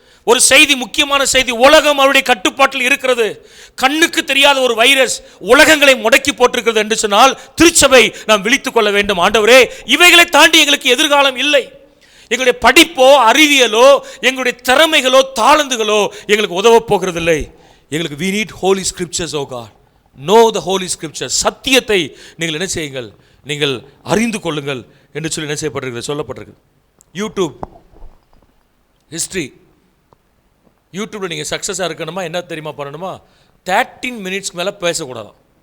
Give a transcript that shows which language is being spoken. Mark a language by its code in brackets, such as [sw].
[ta] ஒரு செய்தி, முக்கியமான செய்தி, உலகம் அவருடைய கட்டுப்பாட்டில் இருக்கிறது. கண்ணுக்கு தெரியாத ஒரு வைரஸ் உலகங்களை முடக்கி போட்டிருக்கிறது என்று சொன்னால் திருச்சபை நாம் விழித்துக் கொள்ள வேண்டும். ஆண்டவரே, இவைகளை தாண்டி எங்களுக்கு எதிர்காலம் இல்லை. எங்களுடைய படிப்போ அறிவியலோ எங்களுடைய திறமைகளோ தாளந்துகளோ எங்களுக்கு உதவ போகிறதில்லை. எங்களுக்கு [en] we need holy scriptures, oh God. know the holy scriptures. [ta] சத்தியத்தை நீங்கள் என்ன செய்யுங்கள், நீங்கள் அறிந்து கொள்ளுங்கள் என்று சொல்லி என்ன செய்யப்பட்டிருக்கிறது, சொல்லப்பட்டிருக்கு. யூடியூப் ஹிஸ்ட்ரி, யூடியூப்பில் நீங்கள் சக்ஸஸாக இருக்கணுமா என்ன தெரியுமா பண்ணணுமா, 13 மினிட்ஸ்க்கு மேலே பேசக்கூடாதான்.